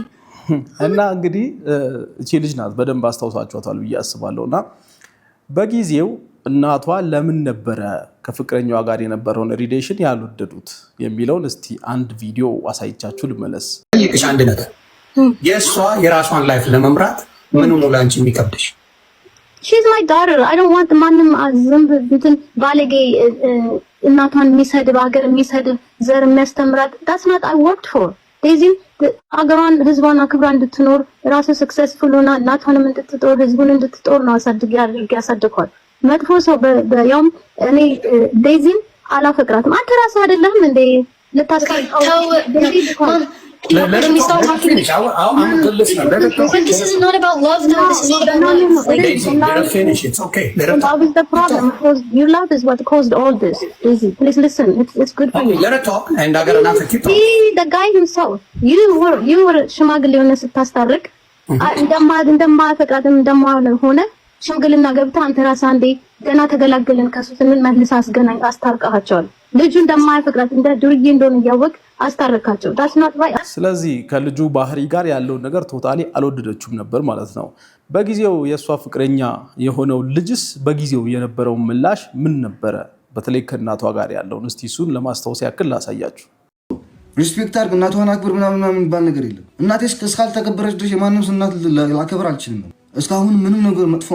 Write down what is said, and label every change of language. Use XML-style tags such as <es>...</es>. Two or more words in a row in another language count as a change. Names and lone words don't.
<am>እና እንግዲህ እቺ ልጅ ናት በደንብ አስታውሳችኋታል ብዬ አስባለሁ። እና በጊዜው እናቷ ለምን ነበረ ከፍቅረኛዋ ጋር የነበረውን ሪሌሽን ያልወደዱት የሚለውን እስቲ አንድ ቪዲዮ አሳይቻችሁ ልመለስ። ይቅሽ አንድ ነገር የእሷ የራሷን ላይፍ ለመምራት ምን ነው ላንቺ የሚከብድሽ?</am> <en>She's my daughter. I don't want</en> <am>ማንም ዝምብ እንትን ባለጌ እናቷን የሚሰድብ ሀገር የሚሰድብ ዘር የሚያስተምራት</am> <en>that's not I worked for.</en> <am>ዴዚ ሀገሯን ህዝቧን አክብራ እንድትኖር ራሱ ሰክሰስፉል ሆና እናቷንም እንድትጦር ህዝቡን እንድትጦር ነው ያሳድጓል። መጥፎ ሰው በያውም እኔ ዴዚን አላፈቅራትም። አንተ ራስህ አይደለም እንዴ ልታስቀምጠው</am> <en>Let me start talking. This is not about love though. This is not about love. Daisy, let her finish. It's okay. Let her talk. That was the problem. Your love is what caused all this. Daisy, please listen. It's good for you. Let her talk and I got enough to keep talking. See, the guy himself. You were</en> <am>ሽማግሌ ሆነ ስታስታርቅ እንደማፈቅራትም እንደማሆነ ሽምግልና ገብታ አንተ ራስህ አንዴ ገና ተገላገልን ከሱ ስንል መልስ አስታርቀሃቸዋል። ልጁ እንደማያፈቅራት እንደ ዱርዬ እንደሆነ እያወቅ አስታረካቸው።</am> <en>that's not right.</en> <am>ስለዚህ ከልጁ ባህሪ ጋር ያለውን ነገር ቶታሊ አልወደደችውም ነበር ማለት ነው። በጊዜው የእሷ ፍቅረኛ የሆነው ልጅስ በጊዜው የነበረው ምላሽ ምን ነበረ? በተለይ ከእናቷ ጋር ያለውን እስቲ እሱን ለማስታወስ ያክል ላሳያችሁ። ሪስፔክት አድርግ፣ እናቷን አክብር ምናምን የሚባል ነገር የለም። እናቴ እስካልተከበረች ድረስ የማንም እናት ላከብር አልችልም ነው። እስካሁን ምንም ነገር መጥፎ</am>